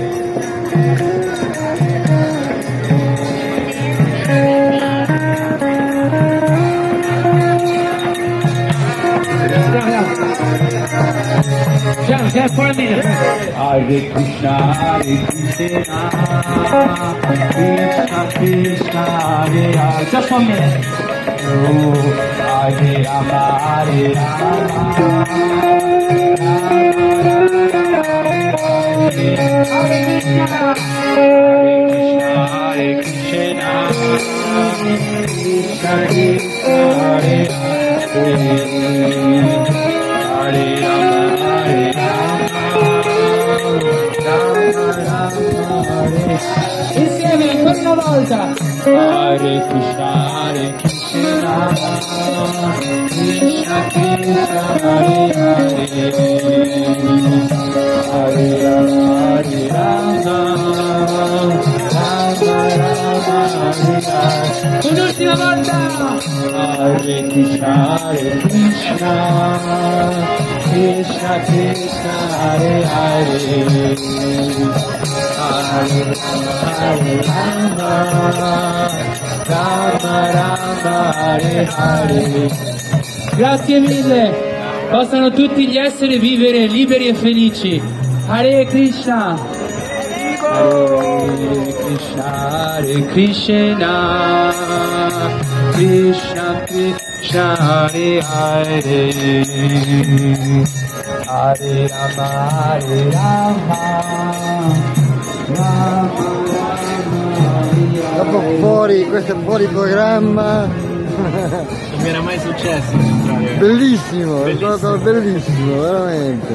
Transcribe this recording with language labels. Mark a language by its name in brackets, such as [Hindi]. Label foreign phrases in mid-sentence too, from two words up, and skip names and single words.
[English] Just for a minute. [Sanskrit] Hare Krishna, Hare Krishna, Krishna Krishna, Hare Hare. [English] Just 1 minute. [Sanskrit] Oh, Hare Rama, Hare Rama, Hare Krishna, Hare Krishna, Krishna Krishna, Hare Hare. Hare Rama, Hare Rama, [Italian] insieme ancora una volta. [Sanskrit] Hare Krishna, Hare Krishna, Krishna Krishna, Hare Hare, Hare Rama, Hare Rama, Rama Rama, Hare Hare. [Italian] Un'ultima volta. [Sanskrit] Hare Krishna, Hare Krishna, Krishna Krishna, Hare Hare, Hare Rama, Rama Rama, Hare Hare. [Italian] Grazie mille, possano tutti gli esseri vivere liberi e felici. [Sanskrit] Hare Krishna. Hare Krishna, Hare Krishna, Krishna Krishna, Hare Hare, Hare Rama, Hare Rama, Rama Rama, Hare [Italian] Dopo fuori, questo è fuori programma. Non mi era mai successo di entrare. Bellissimo, è stato bellissimo, veramente.